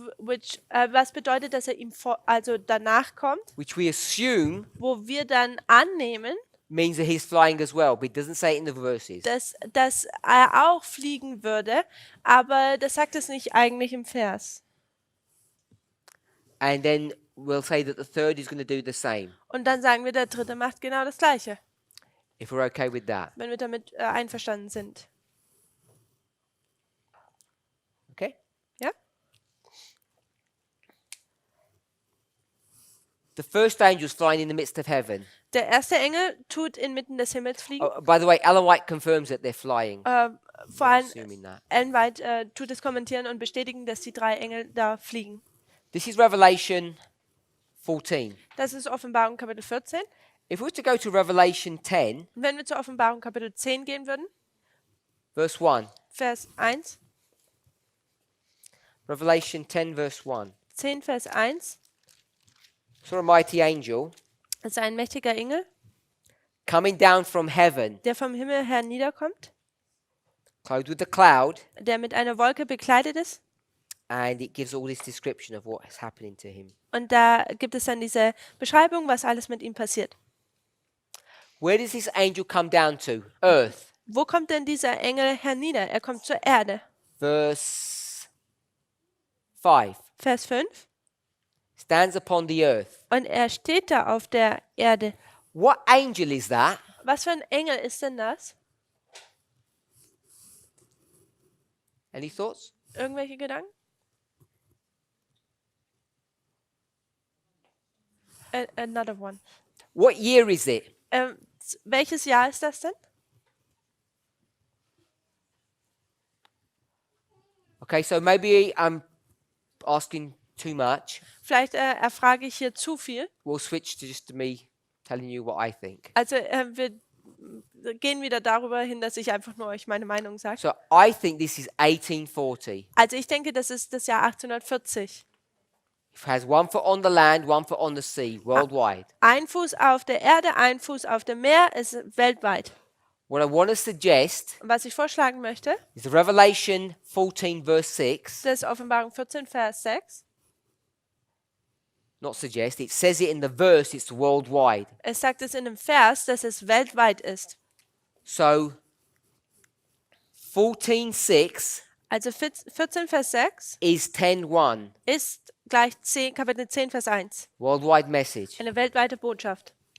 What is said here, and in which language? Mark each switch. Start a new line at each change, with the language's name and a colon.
German: Was bedeutet, dass er ihm also danach kommt,
English: which we assume
German: wo wir dann annehmen,
English: means that he's flying as well, but it doesn't say it in the verses.
German: dass er auch fliegen würde, aber das sagt es nicht eigentlich im Vers.
English: And then we'll say that the third is going to do the same,
German: Und dann sagen wir, der dritte macht genau das Gleiche,
English: if we're okay with that.
German: wenn wir damit einverstanden sind.
English: Okay?
German: Ja?
English: The first angel is flying in the midst of heaven.
German: Der erste Engel tut inmitten des Himmels fliegen.
English: Oh, by the way, Ellen White confirms that they're flying.
German: Vor allem
English: Assuming that.
German: Ellen White tut es kommentieren und bestätigen, dass die drei Engel da fliegen.
English: This is Revelation 14.
German: Das ist Offenbarung Kapitel 14.
English: If we were to go to Revelation 10,
German: Und wenn wir zur Offenbarung Kapitel 10 gehen würden,
English: verse 1.
German: Vers 1,
English: Revelation 10, verse 1.
German: 10 Vers 1,
English: Saw a mighty angel
German: ist ein mächtiger Engel,
English: coming down from heaven,
German: der vom Himmel her niederkommt,
English: clothed with a cloud,
German: der mit einer Wolke bekleidet ist.
English: and it gives all this description of what is happening to him.
German: Und da gibt es dann diese Beschreibung, was alles mit ihm passiert.
English: Where does this angel come down to? Earth.
German: Wo kommt denn dieser Engel hernieder? Er kommt zur Erde.
English: Verse 5.
German: Vers 5.
English: Stands upon the earth.
German: Und er steht da auf der Erde.
English: What angel is that?
German: Was für ein Engel ist denn das?
English: Any thoughts?
German: Irgendwelche Gedanken?
English: Another one. What year is it?
German: Welches Jahr ist das denn?
English: Okay, so maybe I'm asking too much.
German: Vielleicht erfrage ich hier zu viel.
English: We'll switch to just me telling you what I think.
German: Also wir gehen wieder darüber hin, dass ich einfach nur euch meine Meinung sage.
English: So I think this is 1840.
German: Also ich denke, das ist das Jahr 1840.
English: It has one foot on the land, one foot on the sea, worldwide.
German: Ein Fuß auf der Erde, ein Fuß auf dem Meer, ist weltweit.
English: What I want to suggest
German: Und was ich vorschlagen möchte,
English: is the Revelation 14 verse 6.
German: das ist Offenbarung 14, Vers 6.
English: Not suggest, it says it in the verse, it's worldwide.
German: Es sagt es in einem Vers, dass es weltweit ist.
English: So 14:6
German: Also 14, Vers 6
English: is 10:1,
German: ist gleich Kapitel 10, Vers 1.
English: worldwide message,
German: Eine weltweite Botschaft,